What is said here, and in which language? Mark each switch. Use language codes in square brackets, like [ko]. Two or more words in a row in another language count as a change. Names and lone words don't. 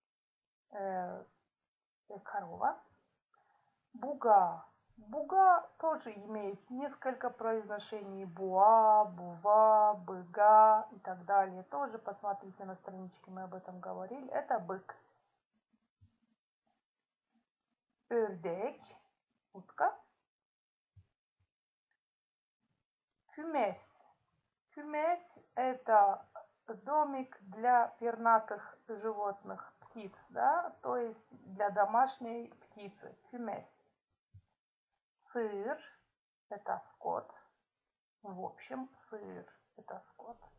[ru] Корова. Буга. Буга тоже имеет несколько произношений. Буа, бува, быга и так далее. Тоже посмотрите на страничке, мы об этом говорили. Это бык. [crh] Ördek. [ru] Утка. Kümes. [crh] Kümes – [ru] это домик для пернатых животных, птиц, да, то есть для домашней птицы. Kümes. Сыр – это скот. В общем, сыр – это скот.